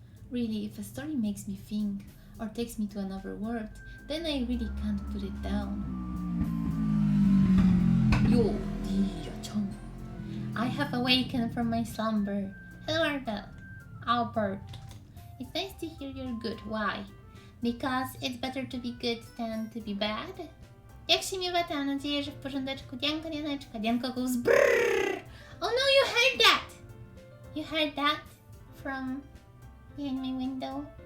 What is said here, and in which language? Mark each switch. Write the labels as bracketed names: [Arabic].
[English] Really, if a story makes me think or takes me to another world, then I really can't put it down. Yo, Dia-chan. I have awakened from my slumber. Hello, Albert. It's nice to hear you're good. Why? Because it's better to be good than to be bad? [Polish] Jak się miewa, mam nadzieję, że w porządeczku. [English] Dianko, Dianeczka, Dianko goes brrrr. Oh no, you heard that! You heard that from behind my window?